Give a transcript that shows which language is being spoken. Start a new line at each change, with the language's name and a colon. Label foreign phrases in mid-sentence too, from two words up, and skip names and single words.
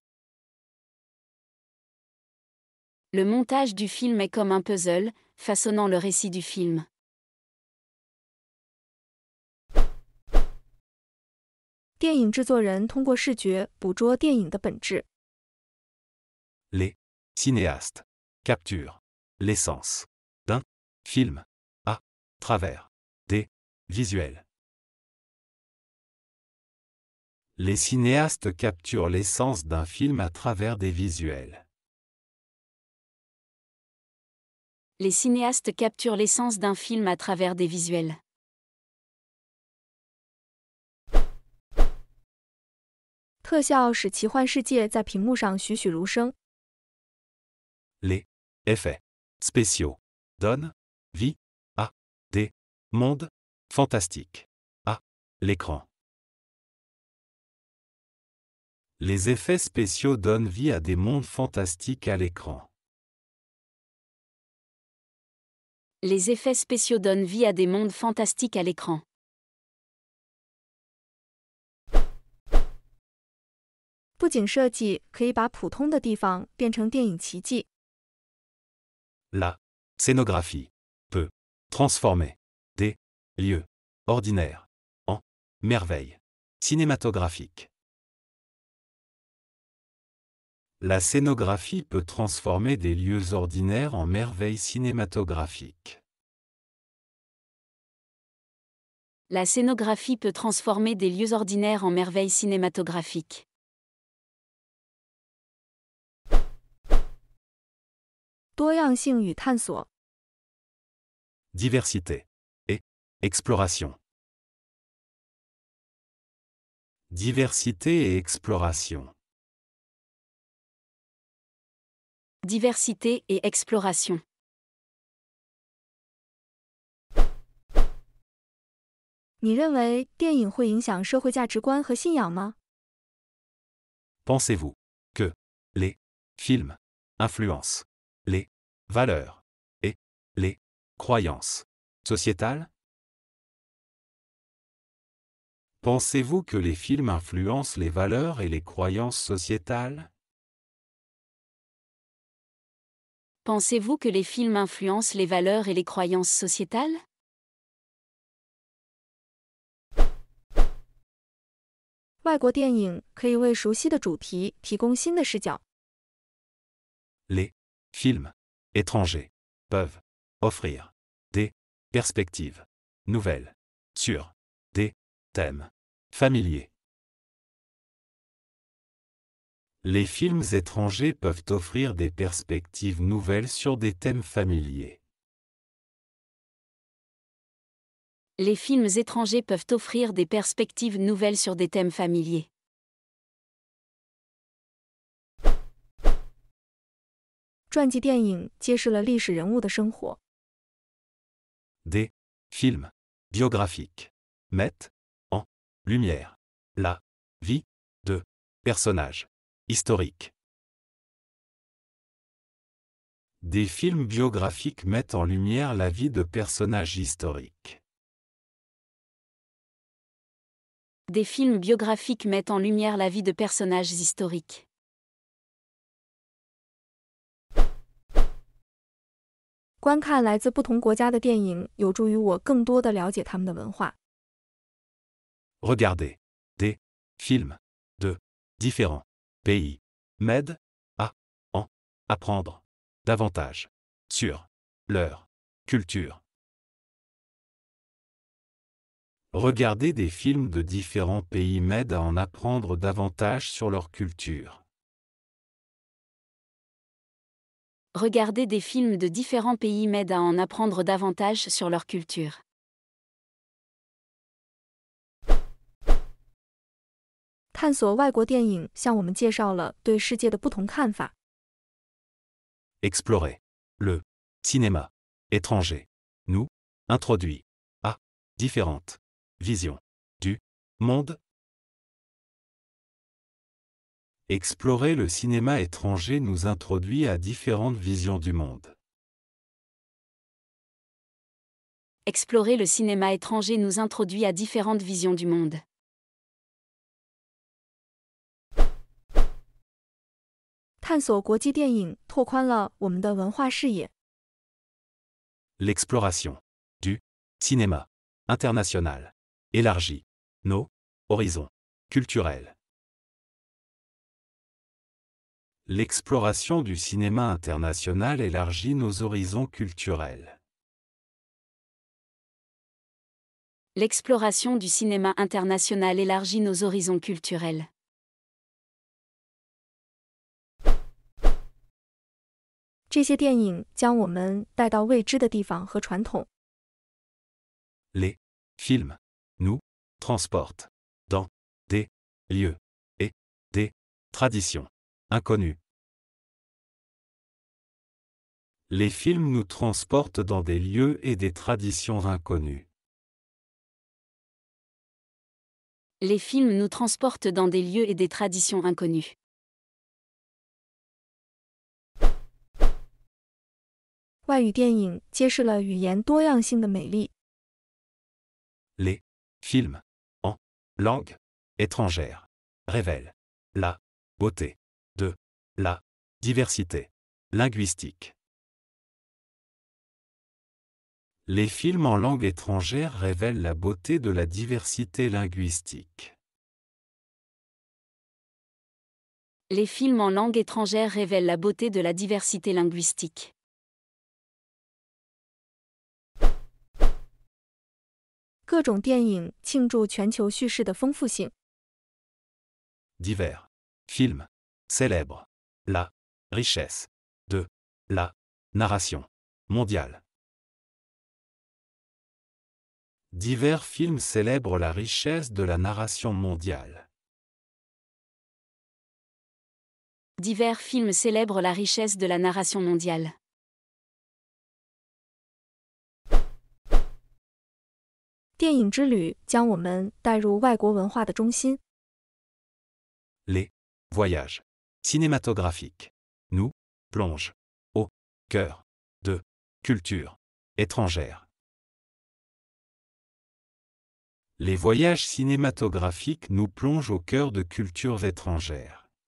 French: Le montage du film est comme un puzzle, façonnant le récit du film.
Chinese: 电影制作人通过视觉捕捉电影的本质。
French: Les cinéastes capturent l'essence d'un film à travers des visuels. Les cinéastes capturent l'essence d'un film à travers des visuels. Les cinéastes capturent l'essence d'un film à travers des visuels.
Chinese: 特效使奇幻世界在屏幕上栩栩如生。
French: Les effets spéciaux donnent vie à des mondes fantastiques à l'écran. Les effets spéciaux donnent vie à des mondes fantastiques à l'écran. Les effets spéciaux donnent vie à des mondes fantastiques à l'écran.
Chinese: 布景设计可以把普通的地方变成电影奇迹。
French: La scénographie peut transformer des lieux ordinaires en merveilles cinématographiques. La scénographie peut transformer des lieux ordinaires en merveilles cinématographiques. La scénographie peut transformer des lieux ordinaires en merveilles cinématographiques.
Chinese: 多样性与探索。
French: Diversité et exploration. Diversité et exploration. Diversité et exploration.
Chinese: 你认为电影会影响社会价值观和信仰吗？
French: Pensez-vous que les films influencent les valeurs et les croyances sociétales? Pensez-vous que les films influencent les valeurs et les croyances sociétales? Pensez-vous que les films influencent les valeurs et les croyances sociétales?
Chinese: 外国电影可以为熟悉的主题提供新的视角。
French: Les films étrangers peuvent offrir des perspectives nouvelles sur des thèmes familiers. Les films étrangers peuvent offrir des perspectives nouvelles sur des thèmes familiers. Les films étrangers peuvent offrir des perspectives nouvelles sur des thèmes familiers.
Chinese: 传记电影揭示了历史人物的生活。
French: Des films biographiques mettent en lumière la vie de personnages historiques. Des films biographiques mettent en lumière la vie de personnages historiques. Des films biographiques mettent en lumière la vie de personnages historiques.
Chinese: 观看来自不同国家的电影有助于我更多地了解他们的文化。
French: Regarder des films de différents pays m'aide à en apprendre davantage sur leur culture. Regarder des films de différents pays m'aide à en apprendre davantage sur leur culture. Regarder des films de différents pays m'aide à en apprendre davantage sur leur culture.
Chinese: 探索外国电影向我们介绍了对世界的不同看法。
French: Explorer le cinéma étranger nous introduit à différentes visions du monde. Explorer le cinéma étranger nous introduit à différentes visions du monde. Explorer le cinéma étranger nous introduit à différentes visions du monde.
Chinese: 探索国际电影拓宽了我们的文化视野。
French: L'exploration du cinéma international élargit nos horizons culturels. L'exploration du cinéma international élargit nos horizons culturels. L'exploration du cinéma international élargit nos horizons culturels.
Chinese: 这些电影将我们带到未知的地方和传统。
French: Les films nous transportent dans des lieux et des traditions inconnues. Les films nous transportent dans des lieux et des traditions inconnues. Les films nous transportent dans des lieux et des traditions inconnues.
Chinese: 外语电影揭示了语言多样性的美丽。
French: Les films en langue étrangère révèlent la beauté de la diversité linguistique. Les films en langue étrangère révèlent la beauté de la diversité linguistique. Les films en langue étrangère révèlent la beauté de la diversité linguistique.
Chinese: 各种电影庆祝全球叙事的丰富性。
French: Divers films célèbrent la richesse de la narration mondiale. Divers films célèbrent la richesse de la narration mondiale. Divers films célèbrent la richesse de la narration mondiale.
Chinese: 电影之旅将我们带入外国文化的中心。
French: Les voyages cinématographiques nous plongent au cœur de cultures étrangères. Les voyages cinématographiques nous plongent au cœur de cultures étrangères.